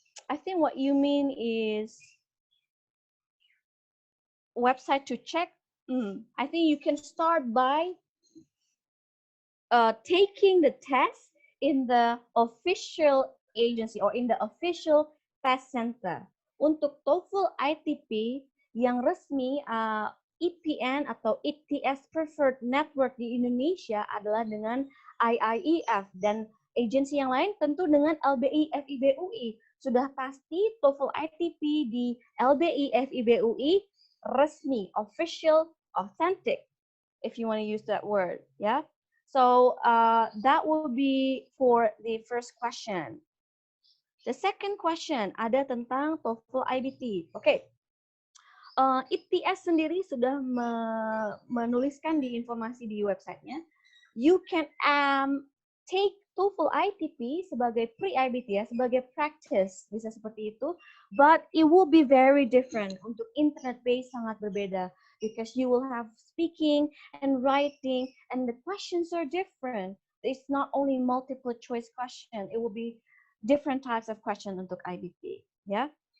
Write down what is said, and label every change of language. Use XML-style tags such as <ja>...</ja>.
<en>I think what you mean is website to check. I think you can start by taking the test in the official agency or in the official test center.</en> <id>Untuk TOEFL ITP yang resmi, EPN atau ETS Preferred Network di Indonesia adalah dengan IIEF, dan agensi yang lain tentu dengan LBI FIB UI. Sudah pasti TOEFL ITP di LBI FIB UI resmi, official, authentic, if you want to use that word, yeah.</id> <en>So that will be for the first question. The second question ada tentang TOEFL IBT.</en> <id>Oke, ITS sendiri sudah menuliskan di informasi di websitenya. You can take TOEFL ITP sebagai pre-IBT ya, sebagai practice, bisa seperti itu.</id> <en>But it will be very different. Untuk internet-based sangat berbeda. Because you will have speaking and writing, and the questions are different. It's not only multiple choice question. It will be different types of questions untuk IBT. Yeah.</en>